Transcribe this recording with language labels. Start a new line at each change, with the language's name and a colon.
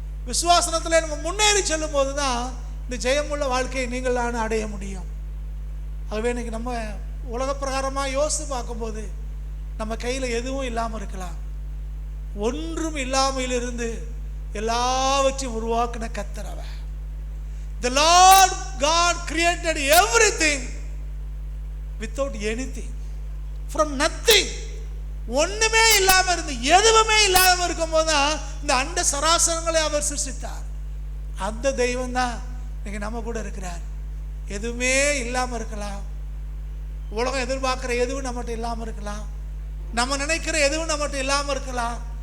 Tamil: விசுவாசனத்திலே நம்ம முன்னேறி செல்லும் போதுதான் இந்த ஜெயமுள்ள வாழ்க்கையை நீங்கள் நான் அடைய முடியும். ஆகவே இன்னைக்கு நம்ம உலக பிரகாரமாக யோசித்து பார்க்கும்போது நம்ம கையில் எதுவும் இல்லாமல் இருக்கலாம், ஒன்றும் இல்லாமல் இருந்து எல்லாவற்றையும் உருவாக்கின கர்த்தர் அவர்.
English: The Lord God created everything without anything, from nothing.
Tamil: ஒண்ணுமே இல்லாம இருந்து, எதுவுமே இல்லாம இருக்கும் போதுதான் இந்த அண்ட சராசரங்களை அவர் சிருஷ்டித்தார். அந்த தெய்வம் தான் இன்னைக்கு நம்ம கூட இருக்கிறார். எதுவுமே இல்லாம இருக்கலாம், உலகம் எதிர்பார்க்கிற எதுவும் நம்மகிட்ட இல்லாம இருக்கலாம், நம்ம நினைக்கிற எதுவும் நம்மகிட்ட இல்லாம இருக்கலாம்.